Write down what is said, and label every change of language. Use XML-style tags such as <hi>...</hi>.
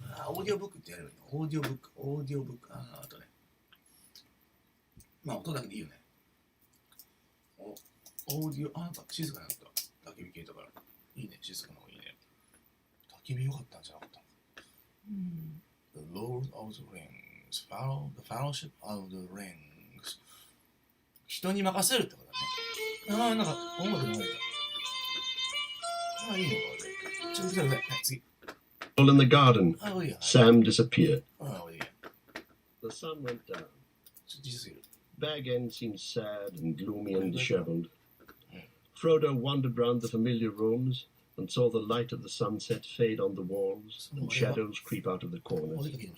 <ja>オーディオブックってやればいいの。オーディオブック。あとね。まあ、音だけでいいよね。オーディオ、なんか静かになった。焚き火消えたから。いいね、静かな方がいいね。焚き火良かったんじゃなかった。</ja> <en>The Lord of the Rings, the Fellowship of the Rings.</en> <ja>人に任せるってことだね。なんか音楽流れた。いいのか、俺。ちょっと待って、はい、次。</ja> <en>In the garden, Sam disappeared. The sun went down. Bag End seemed sad and gloomy and disheveled. Frodo wandered round the familiar rooms and saw the light of the sunset fade on the walls and shadows creep out of the corners.</en>